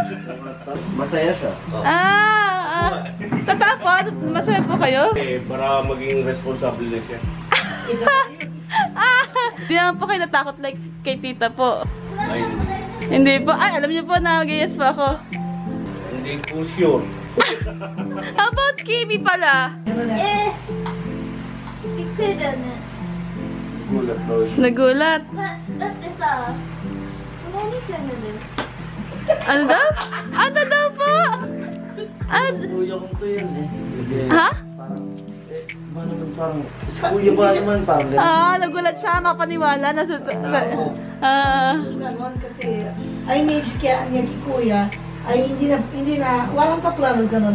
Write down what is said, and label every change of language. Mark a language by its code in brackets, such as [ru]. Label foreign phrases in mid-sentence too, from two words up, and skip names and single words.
[tl] Masaya siya. Totoo po? Masaya po kayo? Para maging responsable na siya. Hindi naman po kayo natakot like kay tita po. Ay, Hindi po. Ay, alam niyo po na mag-yes pa ako. hindi po sure. [en] How about Kimi pala? [ja] びっくりだよね。 [tl] Gulat daw siya. Nagulat. [ja] だってさ、このお兄ちゃんがね、 [tl] Ano daw? Ano daw po? Kuya kong to yan eh. Ha? Ba naman parang, si kuya ba naman parang Nagulat siya. Makapaniwala. Ganon kasi ay image kaya niya kay kuya ay hindi na walang paplano ganon.